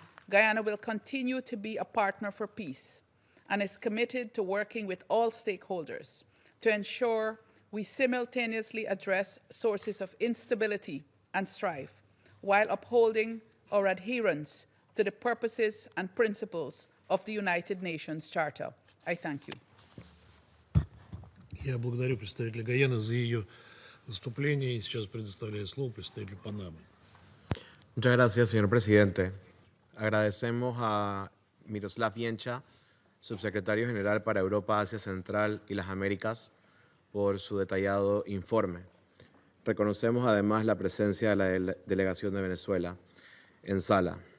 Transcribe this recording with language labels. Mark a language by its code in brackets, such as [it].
[en] Guyana will continue to be a partner for peace and is committed to working with all stakeholders to ensure we simultaneously address sources of instability and strife while upholding or adherence to the purposes and principles of the United Nations Charter. I thank you. [ru] Я благодарю представителя Гайаны за ее выступление и сейчас предоставляю слово представителю Панамы. [es] Muchas gracias, señor presidente. Agradecemos a Miroslav Viencha, subsecretario general para Europa, Asia Central y las Américas, por su detallado informe. Reconocemos además la presencia de la delegación de Venezuela en sala.